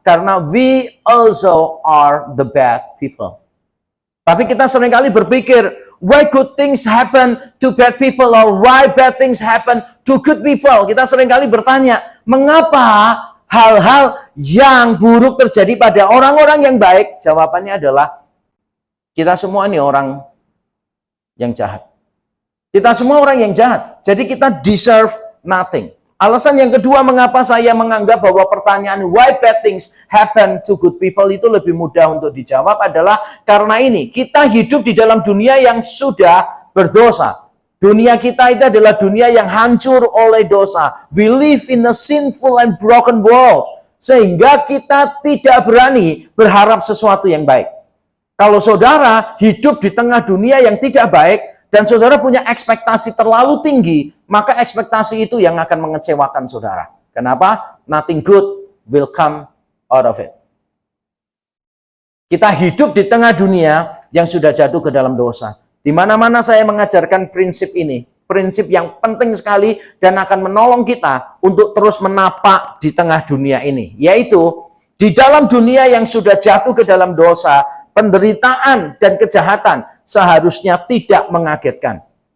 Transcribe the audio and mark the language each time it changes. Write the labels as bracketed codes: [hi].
[id] Karena [en] we also are the bad people. [id] Tapi kita seringkali berpikir, [en] why good things happen to bad people or why bad things happen to good people? [id] Kita seringkali bertanya, mengapa hal-hal yang buruk terjadi pada orang-orang yang baik? Jawabannya adalah, kita semua ini orang yang jahat. Kita semua orang yang jahat. Jadi kita [en] deserve nothing. [id] Alasan yang kedua mengapa saya menganggap bahwa pertanyaan [en] why bad things happen to good people [id] itu lebih mudah untuk dijawab adalah karena ini, kita hidup di dalam dunia yang sudah berdosa. Dunia kita itu adalah dunia yang hancur oleh dosa. [en] We live in a sinful and broken world. [id] Sehingga kita tidak berani berharap sesuatu yang baik. Kalau saudara hidup di tengah dunia yang tidak baik, dan saudara punya ekspektasi terlalu tinggi, maka ekspektasi itu yang akan mengecewakan saudara. Kenapa? [en] Nothing good will come out of it. [id] Kita hidup di tengah dunia yang sudah jatuh ke dalam dosa. Di mana-mana saya mengajarkan prinsip ini. Prinsip yang penting sekali dan akan menolong kita untuk terus menapak di tengah dunia ini. Yaitu, di dalam dunia yang sudah jatuh ke dalam dosa, penderitaan dan kejahatan seharusnya tidak mengagetkan.